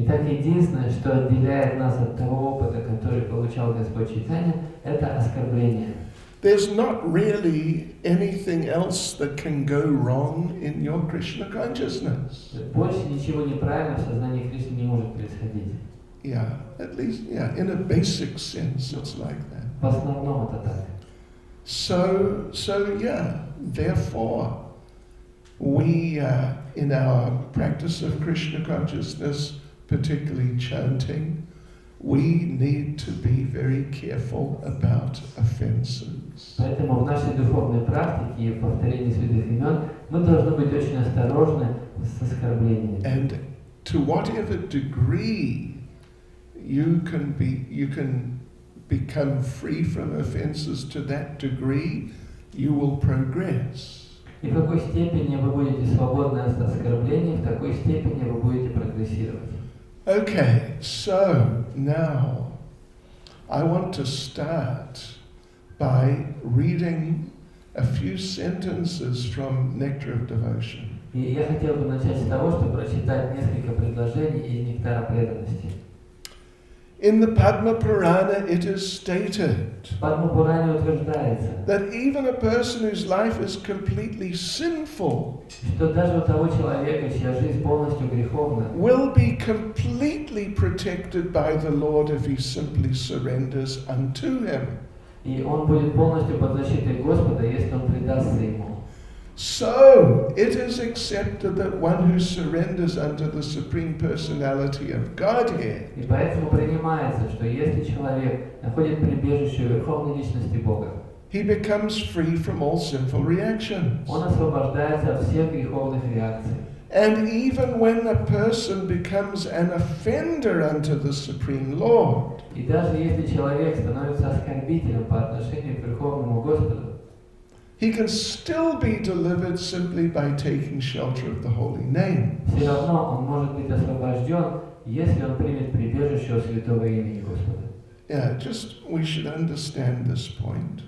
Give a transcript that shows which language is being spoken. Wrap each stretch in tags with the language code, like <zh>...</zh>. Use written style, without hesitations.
<ru>Итак, единственное, что отделяет нас от того опыта, который получал Господь Чайтанья, это оскорбление.</ru> <en>There's not really anything else that can go wrong in your Krishna consciousness.</en> <ru>Больше ничего неправильно в сознании Кришны не может происходить.</ru> <en>Yeah, at least, in a basic sense, it's like that.</en> <ru>В основном это так.</ru> <en>So therefore, we, in our practice of Krishna consciousness, particularly chanting, we need to be very careful about offenses.</en> <ru>Поэтому в нашей духовной практике и в повторении святых имен мы должны быть очень осторожны с оскорблениями.</ru> <en>And to whatever degree you can become free from offenses, to that degree you will progress.</en> <ru>И в какой степени вы будете свободны от оскорблений, в такой степени вы будете прогрессировать.</ru> <en>Okay, so now I want to start by reading a few sentences from Nectar of Devotion.</en> <ru>И я хотел бы начать с того, чтобы прочитать несколько предложений из Нектара преданности.</ru> <en>In the Padma Purana it is stated</en> <ru>В Падма-Пуране утверждается,</ru> <en>that even a person whose life is completely sinful</en> <ru>что даже у того человека, чья жизнь полностью греховна,</ru> <en>will be completely protected by the Lord if he simply surrenders unto him.</en> <ru>и он будет полностью под защитой Господа, если он предастся Ему.</ru> <en>So, it is accepted that one who surrenders unto the Supreme Personality of Godhead</en> <ru>И поэтому принимается, что если человек находит прибежище в Верховной Личности Бога,</ru> <en>he becomes free from all sinful reactions.</en> <ru>он освобождается от всех греховных реакций.</ru> <en>And even when a person becomes an offender unto the Supreme Lord,</en> <ru>И даже если человек становится оскорбителем по отношению к Верховному Господу,</ru> <en>he can still be delivered simply by taking shelter of the holy name.</en> <ru>все равно он может быть освобожден, если он примет прибежище у святого имени Господа.</ru> <en>Yeah, just we should understand this point.</en>